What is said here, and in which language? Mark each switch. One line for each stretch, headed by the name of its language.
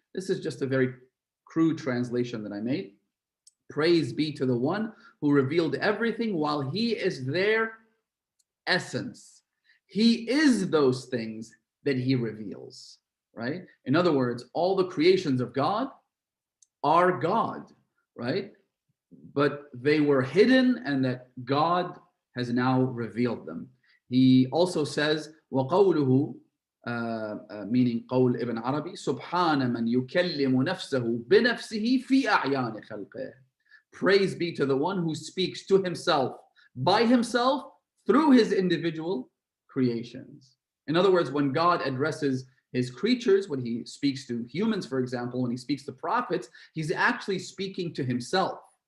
English: This is just a very crude translation that I made. Praise be to the one who revealed everything while he is their essence. He is those things that he reveals, right? In other words, all the creations of God are God, right? But they were hidden and that God has now revealed them. He also says,
Arabic: وَقَوْلُهُ meaning قول Ibn Arabi, سُبْحَانَ مَنْ يُكَلِّمُ نَفْسَهُ بِنَفْسِهِ فِي أَعْيَانِ خَلْقِهِ.
English: Praise be to the one who speaks to himself, by himself, through his individual creations. In other words, when God addresses his creatures, when he speaks to humans, for example, when he speaks to prophets, he's actually speaking to himself.